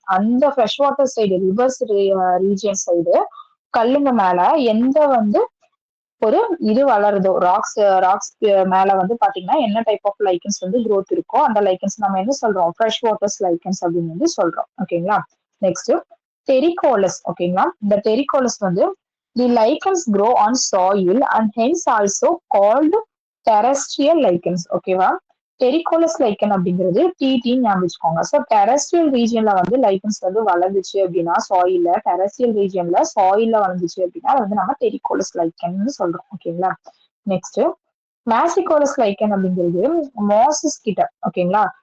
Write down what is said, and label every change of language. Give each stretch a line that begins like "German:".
Tamil: அந்த fresh water side reverse region side கல்லுங்க மேல எந்த வந்து ஒரு இது வளருதோ ராக்ஸ் ராக்ஸ் மேல வந்து பாத்தீங்கன்னா என்ன டைப் ஆஃப் லைக்கன்ஸ் வந்து growth இருக்கோ அந்த லைக்கன்ஸ் நம்ம என்ன சொல்றோம்? ஃப்ரெஷ் வாட்டர்ஸ் லைக்கன்ஸ் அப்படின்னு வந்து சொல்றோம். ஓகேங்களா? நெக்ஸ்ட் டெரிகோலஸ் ஓகேங்களா? இந்த டெரிகோலஸ் வந்து
English: The lichens grow on soil and hence also called terrestrial lichens ஓகேவா?
Tamil: டெரிகோலஸ் லைக்கன் அப்படிங்கிறது டிடின்னு ஞாபகம் வச்சுக்கோங்க. ஸோ டெரஸ்ட்ரியல் ரீஜியன்ல வந்து லைக்கன்ஸ் வந்து வளர்ந்துச்சு அப்படின்னா சாயில்ல டெரஸ்ட்ரியல் ரீஜியன்ல சாயில்ல வளர்ந்துச்சு அப்படின்னா அது வந்து நம்ம டெரிகோலஸ் லைக்கன்னு சொல்றோம். ஓகேங்களா? நெக்ஸ்ட் மேசிகோலஸ் லைக்கன் அப்படிங்கிறது மாசஸ் கிட்ட ஓகேங்களா?